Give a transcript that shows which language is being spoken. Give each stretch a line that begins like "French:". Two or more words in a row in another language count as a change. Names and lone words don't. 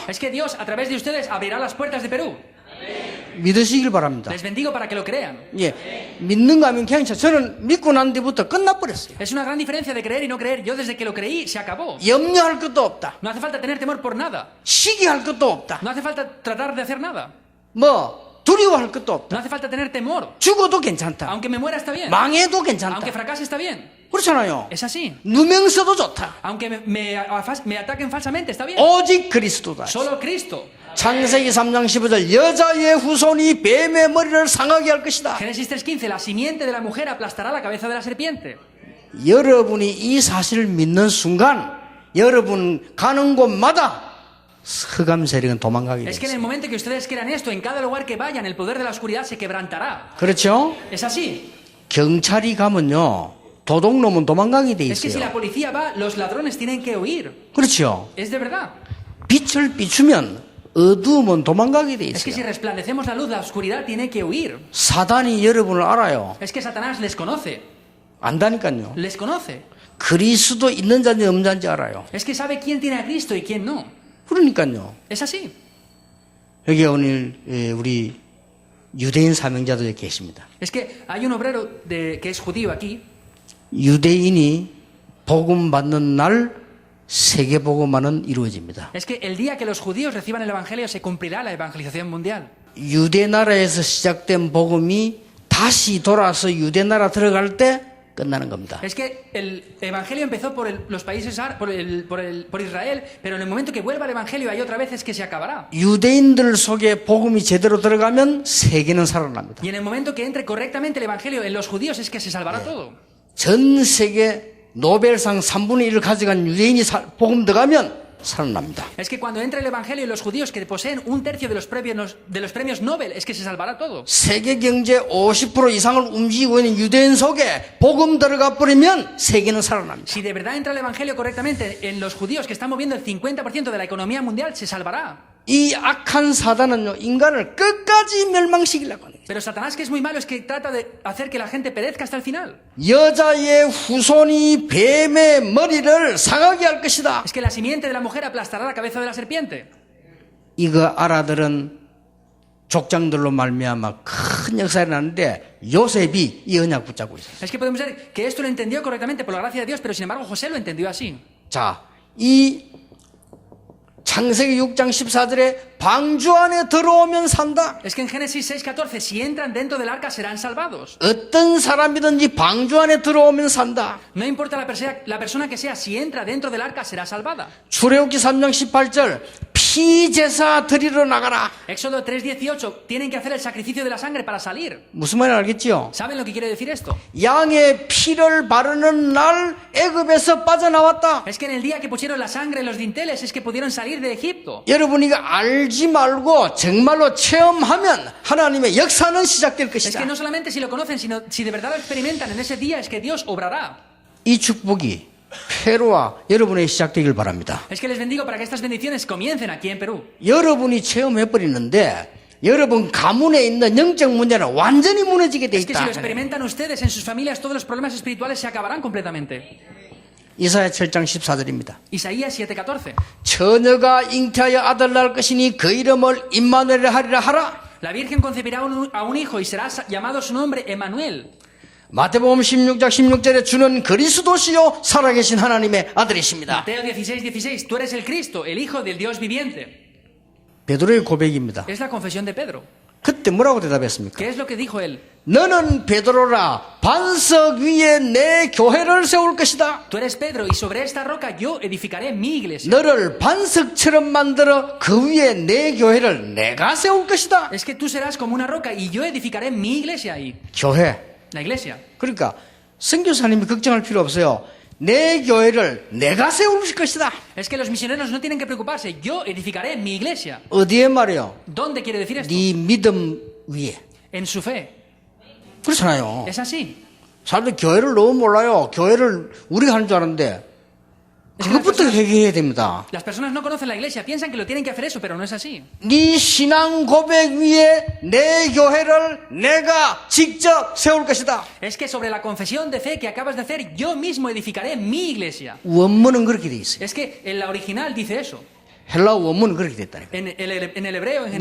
Spanish: Es que Dios a través de ustedes abrirá las puertas de Perú.
Korean: 믿으시길 바랍니다.
Spanish: Les bendigo para que lo crean.
Korean: 예, 믿는가 하면 괜찮죠. 저는 믿고 난 뒤부터 끝나버렸어요.
Spanish: Es una gran diferencia de creer y no creer. Yo desde que lo creí, se acabó.
Korean: 염려할 것도 없다.
Spanish: No hace falta tener temor por nada.
Korean: 시기할 것도 없다.
Spanish: No hace falta tratar de hacer nada.
Korean: 뭐 두려워할 것도 없다.
Spanish: No hace falta tener temor.
Korean: 죽어도 괜찮다.
Spanish: Aunque me muera está bien.
Korean: 망해도 괜찮다.
Spanish: Aunque fracase está bien.
Korean: 그렇잖아요.
Spanish: Es así.
Korean: 누명 써도 좋다.
Spanish: Aunque me ataquen falsamente está bien.
Korean: 오직 그리스도다.
Spanish: Solo Cristo.
Korean: 창세기 3장 15절 여자의 후손이 뱀의 머리를 상하게 할 것이다.
Spanish: Génesis 3:15. La simiente de la mujer aplastará la cabeza de la serpiente.
Korean: 여러분이 이 사실을 믿는 순간 여러분 가는 곳마다 흑암 세력은 도망가게
Spanish: Es que en
Korean: 됩니다.
Spanish: el momento que ustedes crean esto, en cada lugar que vayan, el poder de la oscuridad se quebrantará.
Korean: 그렇죠?
Spanish: Es así.
Korean: 경찰이 가면요 도둑놈은 도망가게 돼
Spanish: Es que si la
Korean: 있어요.
Spanish: policía va, los ladrones tienen que huir.
Korean: 그렇죠?
Spanish: Es de verdad.
Korean: 빛을 비추면 어두움은 도망가게 돼
Spanish: Es que si
Korean: 있어요.
Spanish: resplandecemos la luz, la oscuridad tiene que huir.
Korean: 사단이 여러분을 알아요.
Spanish: Es que Satanás les conoce.
Korean: 안다니까요.
Spanish: Les conoce.
Korean: 그리스도 있는 자인지 없는 자인지 알아요.
Spanish: Es que sabe quién tiene a Cristo y quién no.
Korean: 그러니까요.
Spanish: Es así.
Korean: 여기 오늘 우리 유대인 사명자들 계십니다.
Spanish: Es que hay un obrero que es judío aquí.
Korean: 유대인이 복음 받는 날 세계 복음화는 이루어집니다.
Spanish: Es que el día que los judíos reciban el evangelio se cumplirá la evangelización mundial.
Korean: 유대 나라에서 시작된 복음이 다시 돌아서 유대 나라 들어갈 때 끝나는 겁니다.
Spanish: Es que el evangelio empezó por los países por Israel, pero en el momento que vuelva el evangelio hay otra vez es que se acabará.
Korean: 유대인들 속에 복음이 제대로 들어가면 세계는 살아납니다.
Spanish: Y en el momento que entre correctamente el evangelio en los judíos es que se salvará todo.
Korean: 전 세계 노벨상 3분의 1을 가져간 유대인이 복음 들어가면 살아납니다.
Spanish: Es que cuando entre el evangelio y los judíos que poseen un tercio de los premios Nobel es que se salvará todo.
Korean: 세계 경제 50% 이상을 움직이고 있는 유대인 속에 복음 들어가 버리면 세계는 살아납니다.
Spanish: Si de verdad entra el evangelio correctamente en los judíos que están moviendo el 50% de la economía mundial, se salvará.
Korean: 이 악한 사단은요 인간을 끝까지 멸망시키려고 하는 거예요.
Spanish: Pero Satanás, que es muy malo, es que trata de hacer que la gente perezca hasta el final.
Korean: 여자의 후손이 뱀의 머리를 상하게 할 것이다.
Spanish: Es que la simiente de la mujer aplastará la cabeza de la serpiente.
Korean: 이거 알아들은 족장들로 말미암아 큰 역사가 나는데 요셉이 이 언약 붙잡고 있어요.
Spanish: Es que podemos ver que esto lo entendió correctamente por la gracia de Dios, pero sin embargo José lo entendió así.
Korean: 자, 이 창세기 6장 14절에 방주 안에 들어오면 산다.
Spanish: Es que en Génesis 6:14, si entran dentro del arca serán salvados.
Korean: 어떤 사람이든지 방주 안에 들어오면 산다.
Spanish: No importa la persona que sea, si entra dentro del arca será salvada.
Korean: 출애굽기 3장 18절 피 제사 드리러 나가라.
Spanish: Éxodo 3:18, tienen que hacer el sacrificio de la sangre para salir.
Korean: 무슨 말인지 알겠지요?
Spanish: ¿Saben lo que quiere decir esto?
Korean: 양의 피를 바르는 날 애굽에서 빠져나왔다.
Spanish: Es que en el día que pusieron la sangre en los dinteles es que pudieron salir de Egipto.
Korean: 여러분이 이거 알지 말고 정말로 체험하면 하나님의 역사는 시작될
Spanish: Es que
Korean: 것이다.
Spanish: no solamente si lo conocen, sino si de verdad lo experimentan en ese día es que Dios obrará.
Korean: 이 축복이 페루와 여러분의 시작되길 바랍니다.
Spanish: Es que les bendigo para que estas bendiciones comiencen aquí en Perú.
Korean: 여러분이 체험해버리는데 여러분 가문에 있는 영적 문제는 완전히 무너지게 돼
Spanish: Es que si
Korean: 있다.
Spanish: lo experimentan ustedes en sus familias, todos los problemas espirituales se acabarán completamente.
Korean: 이사야 7장 14절입니다.
Spanish: Isaías 7:14.
Korean: 처녀가 잉태하여 아들 낳을 것이니 그 이름을 임마누엘 하리라 하라.
Spanish: La Virgen concebirá a un hijo y será llamado su nombre Emmanuel.
Korean: 마태복음 16장 16절에 주는 그리스도시요 살아계신 하나님의 아들이십니다.
Spanish: Mateo 16:16. Tú eres el Cristo, el Hijo del Dios viviente.
Korean: 베드로의 고백입니다.
Spanish: Es la confesión de Pedro.
Korean: 그때 뭐라고 대답했습니까?
Spanish: ¿Qué es lo que dijo él?
Korean: 너는 베드로라 반석 위에 내 교회를 세울 것이다.
Spanish: Tú eres Pedro y sobre esta roca yo edificaré mi iglesia.
Korean: 너를 반석처럼 만들어 그 위에 내 교회를 내가 세울 것이다.
Spanish: Es que tú serás como una roca y yo edificaré mi iglesia ahí.
Korean: 교회.
Spanish: La iglesia.
Korean: 그러니까 선교사님이 걱정할 필요 없어요. 내 교회를 내가 세울 것이다.
Spanish: Es que los misioneros no tienen que preocuparse. Yo edificaré mi iglesia.
Korean: 어디에 말이요?
Spanish: ¿Dónde quiere decir esto?
Korean: 네 믿음 위에.
Spanish: En su fe.
Korean: 그렇잖아요.
Spanish: Es así.
Korean: 사람들 교회를 너무 몰라요. 교회를 우리가 하는 줄 아는데 그것부터 회개해야 됩니다.
Spanish: Las personas no conocen la iglesia, piensan que lo tienen que hacer eso, pero no es así.
Korean: 네 신앙 고백 위에 내 교회를 내가 직접 세울 것이다.
Spanish: Es que sobre la confesión de fe que acabas de hacer, yo mismo edificaré mi iglesia.
Korean: 원문은 그렇게 돼 있어요.
Spanish: Es que en la original dice eso.
Korean: 헬라 원문은 그렇게 됐다니까.
Spanish: En el hebreo, en el